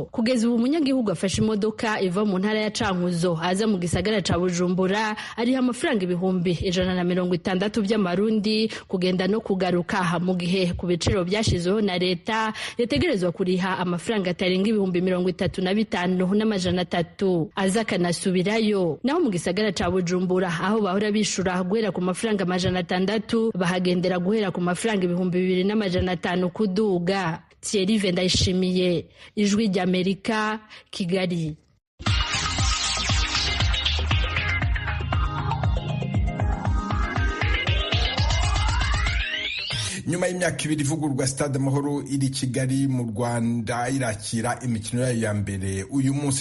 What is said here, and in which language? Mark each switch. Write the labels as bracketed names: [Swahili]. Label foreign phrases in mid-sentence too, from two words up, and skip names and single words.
[Rundi] Kugeza ubu umunyagihugu afashe imodoka iva mu ntara ya Cankuzo aza mu gisagara ca Bujumbura ariha amafaranga 160 by'amarundi kugenda no kugaruka, mu gihe ku biciro byashizweho na leta yategerezwa kuriha amafaranga atarenga 35,300 aza kanasubirayo. Naho mu gisagara ca Bujumbura aho bahora bishura guhera ku mafaranga 600 bahagendera guhera ku mafaranga 2,500 kuduga. [Kinyarwanda] Thierry Vendayishimiye, Ijwi ry'Amerika, Kigali. Nyuma y'imyaka 2 ivugurwa Stade Amahoro iri Kigali mu Rwanda irakira imikino yayo ya mbere uyu munsi.